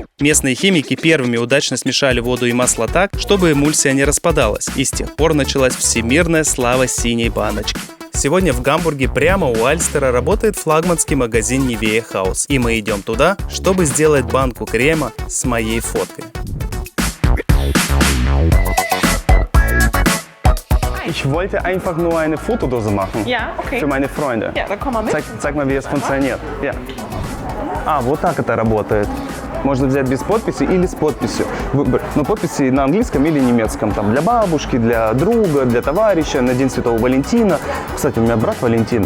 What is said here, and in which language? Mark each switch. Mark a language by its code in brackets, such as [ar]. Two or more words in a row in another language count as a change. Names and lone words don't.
[ru] Местные химики первыми удачно смешали воду и масло так, чтобы эмульсия не распадалась, и с тех пор началась всемирная слава синей баночки. Сегодня в Гамбурге прямо у Альстера работает флагманский магазин Nivea House, и мы идем туда, чтобы сделать банку крема с моей фоткой. [de] Ich wollte einfach nur eine Fotodose machen. Ja, okay. Für meine Freunde. Ja, dann komm mal mit. Zeig mal, wie es funktioniert. Ja. [ru] Вот так это работает. Можно взять без подписи или с подписью. Выбор. Но подписи на английском или немецком. Там для бабушки, для друга, для товарища, на День Святого Валентина. Кстати, у меня брат Валентин.